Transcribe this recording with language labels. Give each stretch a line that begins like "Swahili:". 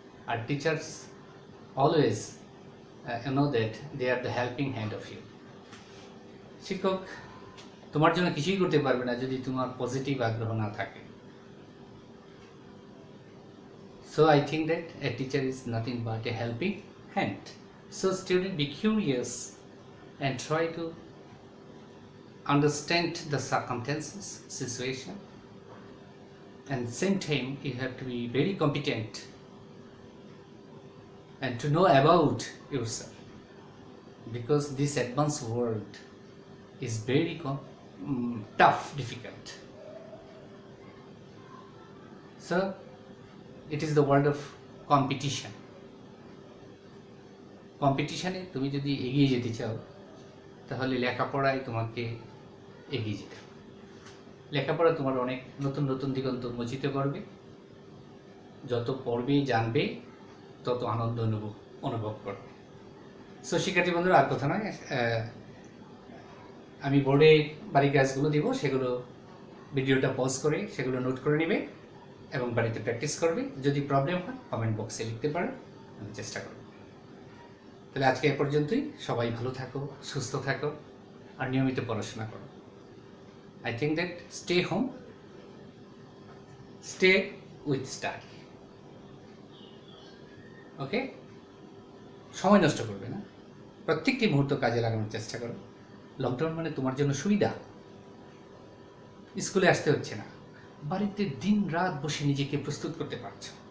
English: আর teachers always know that they are the helping hand of you.
Bangla: শিক্ষক তোমার জন্য কিছুই করতে পারবে না যদি তোমার পজিটিভ আগ্রহ না থাকে।
English: So I think that a teacher is nothing but a helping hand. So student, be curious and try to understand the circumstances, situation, and same time you have to be very competent and to know about yourself, because this advanced world is very tough, difficult. So it is the world of competition.
Bangla: কম্পিটিশানে তুমি যদি এগিয়ে যেতে চাও তাহলে লেখাপড়ায় তোমাকে এগিয়ে যেতে হবে। লেখাপড়া তোমার অনেক নতুন নতুন দিগন্ত উন্মোচিত করবে। যত পড়বে জানবে তত আনন্দ অনুভব করবে। সো শিক্ষার্থী বন্ধুরা, আর কথা নয়, আমি বোর্ডে বাড়ির কাজগুলো দিব, সেগুলো ভিডিওটা পজ করে সেগুলো নোট করে নেবে এবং বাড়িতে প্র্যাকটিস করবে। যদি প্রবলেম হয় কমেন্ট বক্সে লিখতে পারো, আমি চেষ্টা করব। তাহলে আজকে এ পর্যন্তই। সবাই ভালো থাকো, সুস্থ থাকো আর নিয়মিত পড়াশোনা করো।
English: I think that stay home, stay with study.
Bangla: ওকে, সময় নষ্ট করবে না, প্রত্যেকটি মুহূর্ত কাজে লাগানোর চেষ্টা করো। লকডাউন মানে তোমার জন্য সুবিধা। স্কুলে আসতে হচ্ছে না, বাড়িতে দিন রাত বসে নিজেকে প্রস্তুত করতে পারছো।